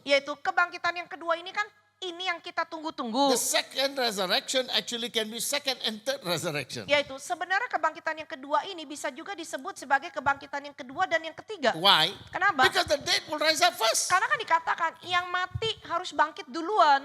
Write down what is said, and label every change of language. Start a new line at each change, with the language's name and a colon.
Indonesian: yaitu kebangkitan yang kedua ini kan ini yang kita tunggu-tunggu.
English: The second resurrection actually can be second and third resurrection.
Indonesian: Yaitu sebenarnya kebangkitan yang kedua ini bisa juga disebut sebagai kebangkitan yang kedua dan yang ketiga.
English: Why?
Indonesian: Kenapa?
English: Because the dead will rise up first.
Indonesian: Karena kan dikatakan yang mati harus bangkit duluan.